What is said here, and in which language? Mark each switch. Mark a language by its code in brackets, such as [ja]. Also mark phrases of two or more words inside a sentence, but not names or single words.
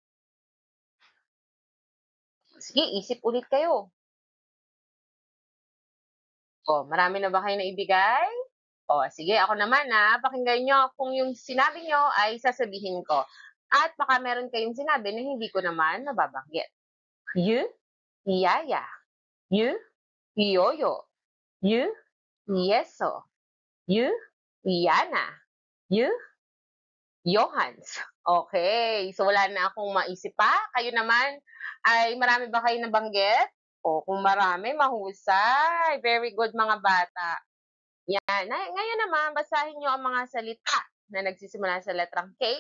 [tl] Sige, isip ulit kayo. O, marami na ba kayo naibigay? O, sige, ako naman pakinggan nyo kung yung sinabi nyo ay sasabihin ko. At baka meron kayong sinabi na hindi ko naman nababanggit. Y, yaya. Y, yoyo. Y, yeso. Y, yana. Y, Johans. [en] Okay, so [tl] wala na akong maisip pa. Kayo naman, ay marami ba kayo nabanggit? O kung marami, mahusay. [en] Very good [tl] mga bata. Yan. Ngayon naman, basahin nyo ang mga salita na nagsisimula sa letrang K.